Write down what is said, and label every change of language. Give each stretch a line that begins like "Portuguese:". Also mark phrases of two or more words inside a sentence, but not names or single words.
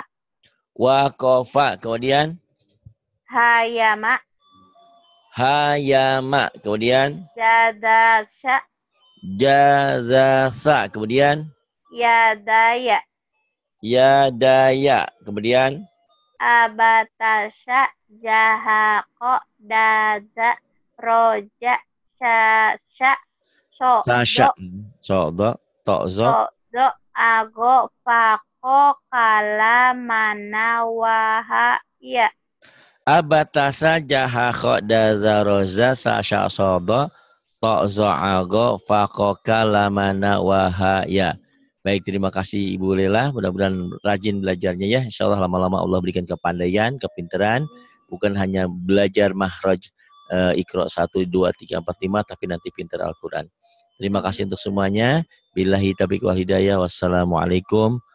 Indonesian: wakofa. Kemudian Hayama. hayama. Kemudian Jadasya. jazasa. Kemudian Yadaya. yadaya. Kemudian Abatasya. Jahako. Daza. Roja. Sasya. sasha. Sodo. Sodo. Tozo. Sodo. Ago. Fako. Kala. Mana. Wahaya. Abatasa jahakho dazaroza sasha sodo tozo ago fakoka lamana wahaya. Baik, terima kasih Ibu Lela. Mudah-mudahan rajin belajarnya ya.
Arabic: Insya Allah
Indonesian: lama-lama Allah berikan kepandaian, kepintaran. Bukan hanya belajar mahraj Iqra 1, 2, 3, 4, 5, tapi nanti pintar Al-Quran. Terima kasih untuk semuanya.
Arabic: بالله التوفيق والهداية.